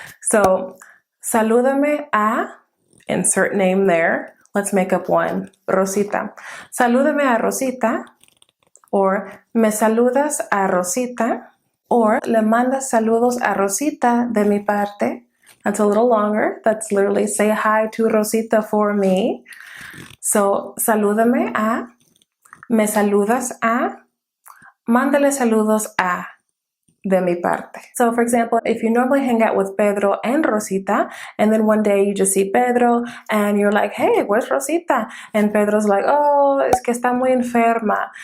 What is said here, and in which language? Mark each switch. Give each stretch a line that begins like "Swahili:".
English: So,
Spanish: salúdame a,
English: insert name there. Let's make up one. Rosita.
Spanish: Salúdame a Rosita. Or me saludas a Rosita. Or le mandas saludos a Rosita de mi parte.
English: That's a little longer. That's literally say hi to Rosita for me.
Spanish: So, salúdame a, me saludas a, mándale saludos a. De mi parte.
English: So for example, if you normally hang out with Pedro and Rosita, and then one day you just see Pedro and you're like, hey, where's Rosita? And Pedro's like, oh,
Spanish: es que está muy enferma.